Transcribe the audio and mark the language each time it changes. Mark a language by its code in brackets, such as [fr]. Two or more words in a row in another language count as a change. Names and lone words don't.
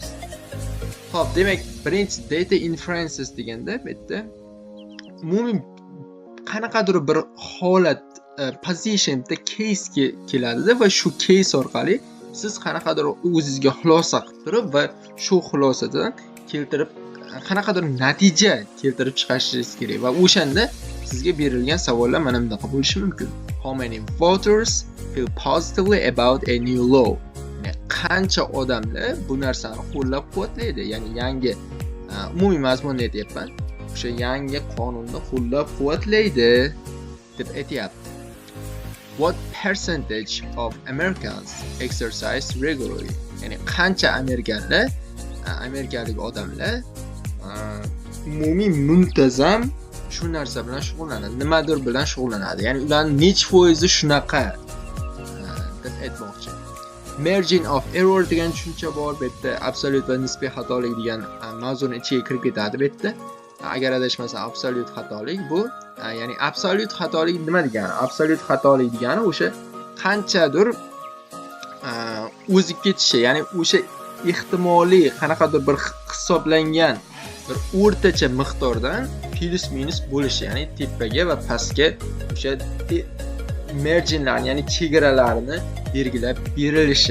[uz] Xo'p, demak, birinchi [en] data inferences [uz] deganda bu yerda umumiy qanaqadir bir holat position da case keladi va shu case orqali siz qanaqadir o'zingizga xulosa qilib turib va shu xulosadan keltirib qanaqadir natija keltirib chiqarishingiz kerak va o'shanda sizga berilgan savollar mana bunaqa bo'lishi mumkin. [en] How many voters feel positively about a new law? [uz] Qancha odamlar bu narsani qo'llab-quvvatlaydi, ya'ni yangi umumiy mazmunni aytyapman. O'sha yangi qonunni qo'llab-quvvatlaydi deb aytyapti. [en] What percentage of Americans exercise regularly? [uz] Ya'ni qancha amerikalik odamlar umumiy muntazam shu narsa bilan shug'ullanadi, nimadir bilan shug'ullanadi. Ya'ni ularning necha foizi shunaqa deb aytmoqchi. [en] Margin of error [uz] degan tushuncha bor. Bu yerda absolute va nisbiy xatolik degan mavzuni ichiga kirib ketadi bu yerda. Agar adashmasam absolute xatolik bu, ya'ni absolute xatolik nima degani? Absolute xatolik degani o'sha qanchadir o'zib ketishi, ya'ni o'sha ehtimoliy qanaqadir bir hisoblangan bir o'rtacha miqdordan [en] plus minus [uz] bo'lishi, ya'ni tepaga va pastga o'sha marginlarni, ya'ni chegaralarni belgilab berilishi.